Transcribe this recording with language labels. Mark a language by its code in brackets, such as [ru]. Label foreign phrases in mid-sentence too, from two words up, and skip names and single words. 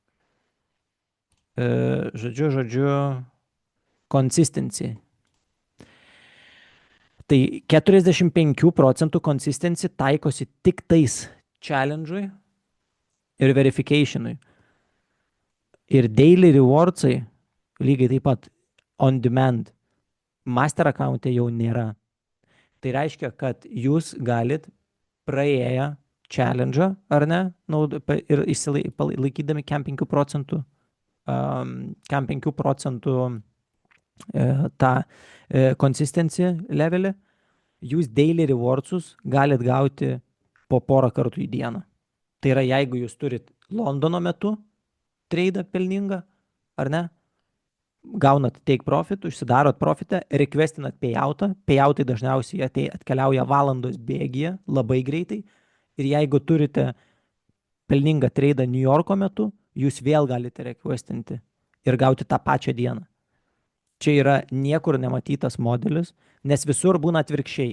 [lt] Žodžiu, consistency. Tai 45% consistency taikosi tik tais challenge'ui ir verification'ui. Ir [en] daily rewards'ai [lt] lygiai taip pat [en] on demand. Master account'e [lt] jau nėra. Tai reiškia, kad jūs galit praėję challenge'ą, ar ne, ir laikydami 5% tą consistency levelį, jūs [en] daily rewardsus [lt] galit gauti po porą kartų į dieną. Tai yra, jeigu jūs turit Londono metu tradą pelningą, ar ne, gaunat [en] take profit, [lt] užsidarot profitą, requestinat payoutą, payoutai dažniausiai atkeliauja valandos bėgyje labai greitai, ir jeigu turite pelningą tradą New Yorko metu, jūs vėl galite requestinti ir gauti tą pačią dieną. Čia yra niekur nematytas modelis, nes visur būna atvirkščiai.